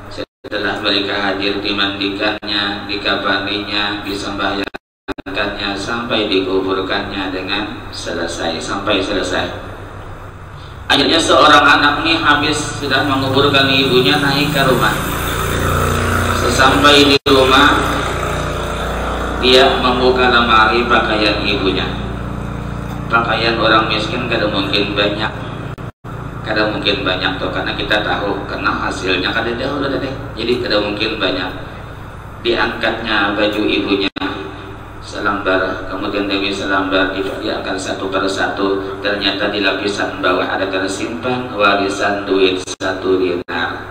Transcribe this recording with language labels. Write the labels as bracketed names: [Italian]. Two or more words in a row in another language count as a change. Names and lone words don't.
[Indonesian] Setelah mereka hadir, dimandikannya, dikafaninya, disembahyangkannya sampai dikuburkannya dengan selesai, sampai selesai. Akhirnya seorang anak ini habis sudah menguburkan ibunya, naik ke rumah. Sesampai di rumah, dia membuka lemari pakaian ibunya. Pakaian orang miskin kada mungkin banyak, kada mungkin banyak tuh, karena kita tahu karena hasilnya kada dahulu deh, jadi kada mungkin banyak. Diangkatnya baju ibunya selambar, kemudian Dewi selambar diangkat satu persatu. Ternyata di lapisan bawah ada tersimpan warisan duit 1 dinar.